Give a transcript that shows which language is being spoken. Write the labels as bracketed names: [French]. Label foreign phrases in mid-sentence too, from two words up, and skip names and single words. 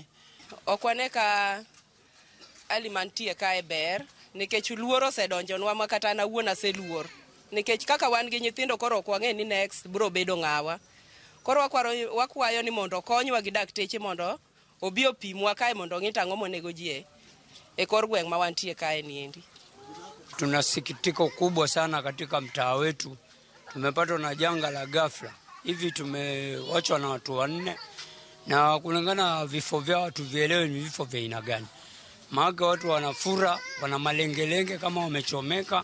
[Luo (Kenya and Tanzania)] Okwane ka ali mantie kae ber nikech luoro osedonjonwa ma kata na wuona seluor. Nikech kaka wan gi nyithindo koro ok wang'e ni next biro bedo ng'awa. Koro wakwayo ni mondo konywa gi dakteche mondo obi opimwa kae mondo ng'i tang'o monego ji e kor gweng' ma wantie kae niendi. [Swahili] Tuna sikitiko kubwa sana katika mtaa wetu. Tumepatwa na janga la ghafla. Hivi tumewachwa na watu 4 na kulingana vifo vyao watu vielewe ni vifo vya aina gani. Maana watu wanafura, wana malengelenge kama wamechomeka.